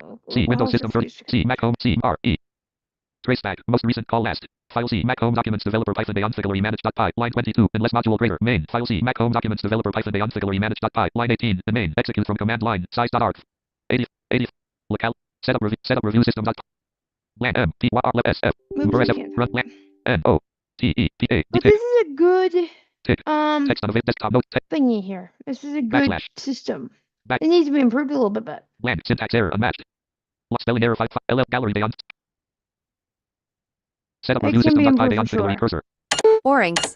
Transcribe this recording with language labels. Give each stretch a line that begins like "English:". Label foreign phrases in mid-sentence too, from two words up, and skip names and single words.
English: See Windows system 30. See Mac home. See RE. Traceback. Most recent call last. File C. Mac home documents developer Python Beyondfigure manage.py. Line 22. Unless module greater. Main. File C. Mac home documents developer Python Beyondfigure manage.py. Line 18. The main. Execute from command line. Size.arg. 80. Locale. Setup review system. Blank M. P. R. S. F. Uber S. F. Run blank. N. O. T. E. P. A. But this is a good Tick. Text on a desktop note. thingy here. This is a good Backslash. system. Back. It needs to be improved a little bit, but Blank. Syntax error unmatched. Spelling error 5. LL gallery beyond. Setup it review can system. be Py improved for beyond sure. cursor. Orinks.